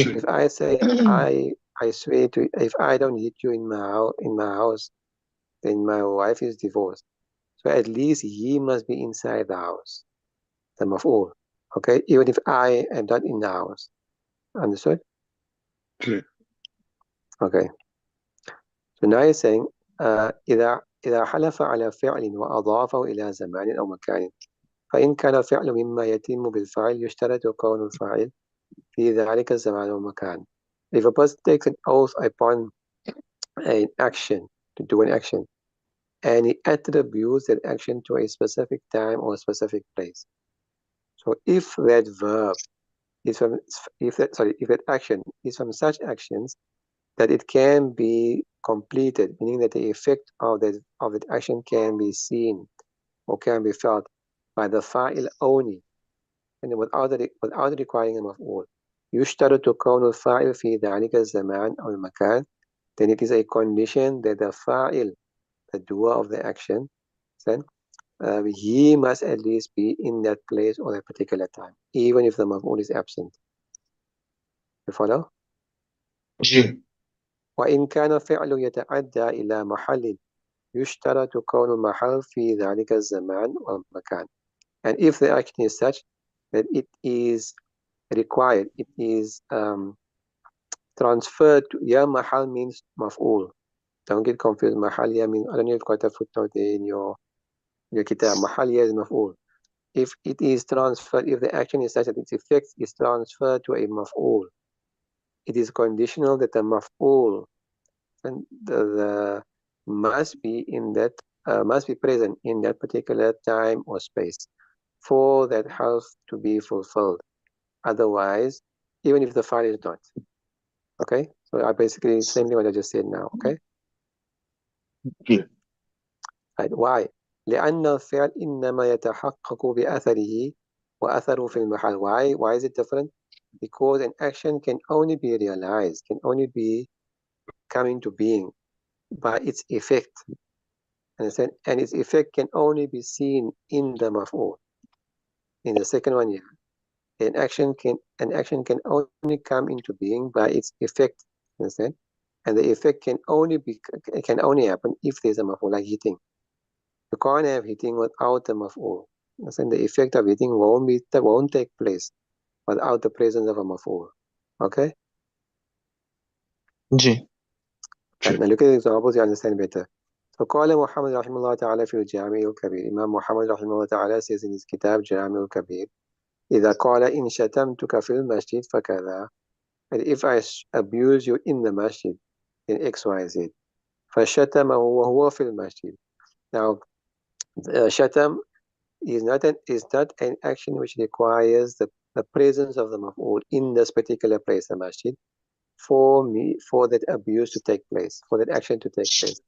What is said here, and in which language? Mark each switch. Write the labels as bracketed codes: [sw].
[en] If I say I swear to, if I don't hit you in my house, then my wife is divorced. So at least he must be inside the house, the maf'ul. Okay, even if I am not in the house. Understood? Clear. Okay. So now he's saying [ar] إذا حلف على فعل وأضافه إلى زمان أو مكان فإن كان الفعل مما يتم بالفعل يشترط كون الفاعل في ذلك الزمان والمكان. [en] If a person takes an oath upon an action, to do an action, and he attributes that action to a specific time or a specific place. So if that verb is from, if that action is from such actions that it can be completed, meaning that the effect of that action can be seen or can be felt by the fa'il only, and without requiring a maf'ul. [ar] يشترط كون الفاعل في ذلك الزمان أو المكان, [en] then it is a condition that the fa'il, the doer of the action, then he must at least be in that place or that particular time, even if the maf'ul is absent. You follow? G. [ar] وإن كان الفعل يتعدى إلى محل يشترط كون المحل في ذلك الزمان والمكان. [en] And if the action is such that it is required, it is transferred to, ya mahal means maf'ul. don't get confused. محلية means, I don't know if you've got a footnote there in your kitab. [ar] محلية [en] is [ar] مفعول. [en] If it is transferred, if the action is such that its effect is transferred to a maf'ul, it is conditional that the maf'ul and the must be present in that particular time or space for that harf to be fulfilled. Otherwise, even if the file is not. Okay? So I basically same thing what I just said now. Okay? Clear. Right. Why? [ar] لأن الفعل إنما يتحقق بأثره وأثره في المحل. [en] Why is it different? Because an action can only be realized, can only be coming to being by its effect. Understand? And its effect can only be seen in the maf'ul. In the second one, yeah. An action can only come into being by its effect. Understand? And the effect can only happen if there's a maf'ul, like heating. You can't have heating without a maf'ul. Understand? The effect of heating won't take place without the presence of a maf'ul. Okay? جي. Right, now look at the examples, you understand better. [ar] فقال محمد رحمه الله تعالى في الجامع الكبير. Imam Muhammad رحمه الله تعالى [en] says in his kitab [ar] جامع الكبير إذا قال إن شتمتك في المسجد فكذا. [en] And if I abuse you in the masjid, in X, Y, Z. [ar] فشتمه وهو في المسجد. [en] Now, shatam is not an action which requires the presence of the maf'ul in this particular place, the masjid, for that abuse to take place, for that action to take place.